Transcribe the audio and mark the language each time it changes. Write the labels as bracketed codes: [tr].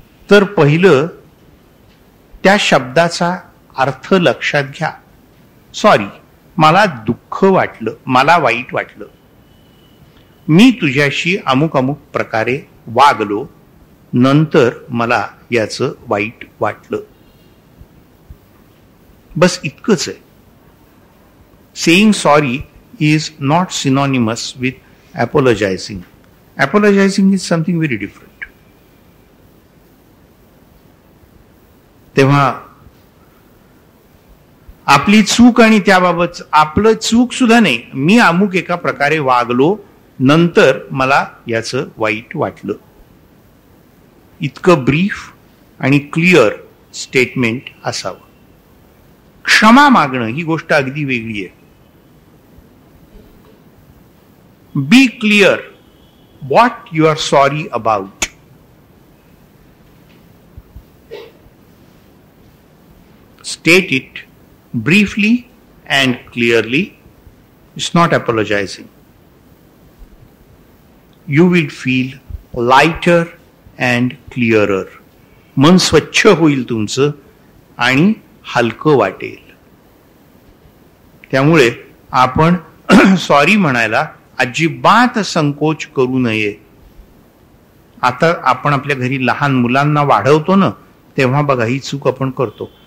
[mr] तर पहिलं त्या शब्दाचा अर्थ लक्षात घ्या. सॉरी, मला दुःख वाटलं, मला वाईट वाटलं, मी तुझ्याशी अमुक अमुक प्रकारे वागलो, नंतर मला याचं वाईट वाटलं. बस इतकंच आहे. Saying sorry [en] is not synonymous with apologizing. Apologizing is something very different. [mr] तेव्हा आपली चूक आणि त्याबाबत आपलं चूक सुद्धा नाही, मी अमुक एका प्रकारे वागलो, नंतर मला याचं वाईट वाटलं, इतकं ब्रीफ आणि क्लिअर स्टेटमेंट असावं. क्षमा मागणं ही गोष्ट अगदी वेगळी आहे. [en] Be clear what you are sorry about. State it briefly and clearly. It's not apologizing. You will feel lighter and clearer. [mr] मन स्वच्छ होईल तुमचं आणि हलकं वाटेल. त्यामुळे आपण सॉरी म्हणायला अजिबात संकोच करू नये. आता आपण आपल्या घरी लहान मुलांना वाढवतो ना, तेव्हा बघा ही चूक आपण करतो.